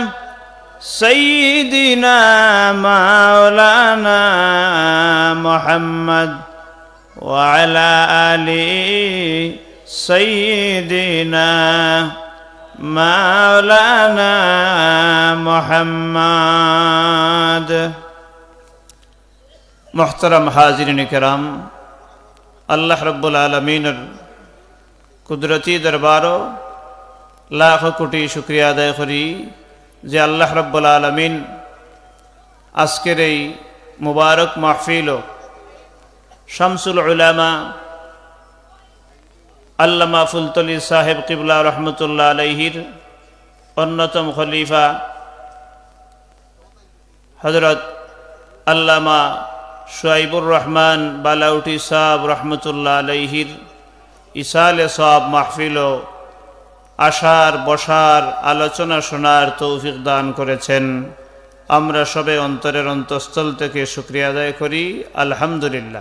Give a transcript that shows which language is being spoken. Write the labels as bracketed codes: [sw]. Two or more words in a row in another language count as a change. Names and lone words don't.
[ar] سیدنا مولانا محمد وعلى آل سیدنا مولانا محمد [ur] محترم حاضرین کرام اللہ رب العالمین [bn] কুদরতি দরবারও লাখ কোটি শুকরিয়া আদায় করি যে [ar] الله رب العالمين [bn] আজকের এই মুবারক মাহফিল ও শামসুল উলামা আল্লামা ফুলতলি সাহেব কিবলা রহমতুল্লাহ আলাইহির অন্যতম খলিফা হযরত আল্লামা শুআইবুর রহমান বালাউটি সাহেব রহমতুল্লাহ আলাইহির ইসালে সওয়াব মাহফিল ও আশার বসার আলোচনা শোনার তৌফিক দান করেছেন আমরা সবে অন্তরের অন্তঃস্থল থেকে শুকরিয়া আদায় করি আলহামদুলিল্লাহ।